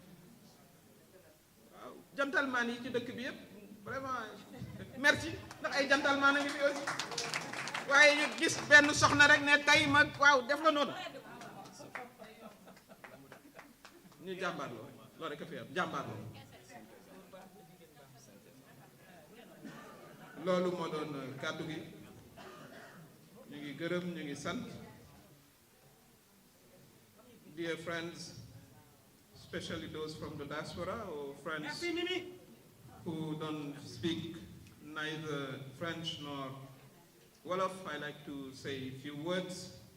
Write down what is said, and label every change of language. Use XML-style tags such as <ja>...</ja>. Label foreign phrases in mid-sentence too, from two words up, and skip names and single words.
<wo>waaw gentleman yi ci dëkk bi yëpp</wo> <fr>vraiment merci</fr> <wo>ndax ay gentleman a ngi fi aussi waaye ñu gis benn soxna rek ne tey ma waaw def la noonu ñu jàmbaarloo loolu rek a fi am jàmbaarloo loolu moo doon kàddu gi ñu ngi gërëm ñu ngi sant.</wo> <en>Dear friends, especially those from the diaspora or friends who don't speak neither French nor Wolof, I like to say a few words</en>